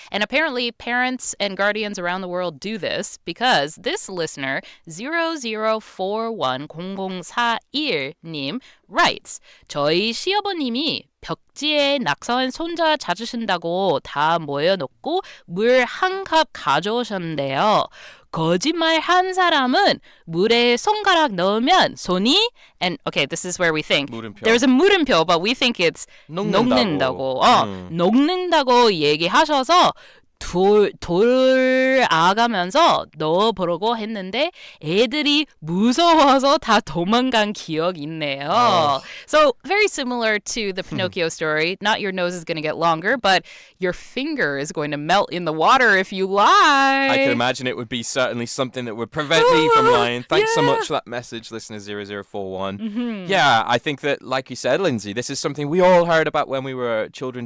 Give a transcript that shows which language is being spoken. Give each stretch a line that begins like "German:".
English: And apparently parents and guardians around the world do this because this listener, 00410041님, writes,
Korean: 저희 시어머님이 벽지에 낙서한 손자 찾으신다고 다 모여놓고 물 한 컵 가져오셨는데요. 거짓말 한 사람은 물에 손가락 넣으면 손이
English: and okay, this is where we think
Korean: 물음표.
English: there's a 물음표, but we think it's
Korean: 녹는다고. 녹는다고 얘기하셔서 돌아가면서 넣어보려고 했는데 애들이 무서워서 다 도망간 기억 있네요.
English: So very similar to the Pinocchio story. Not your nose is going to get longer, but your finger is going to melt in the water if you lie. I can imagine it would be certainly something that would prevent me from lying. Thanks so much for that message, listener 0041. Yeah, I think that, like you said, Lindsay, this is something we all heard about when we were children.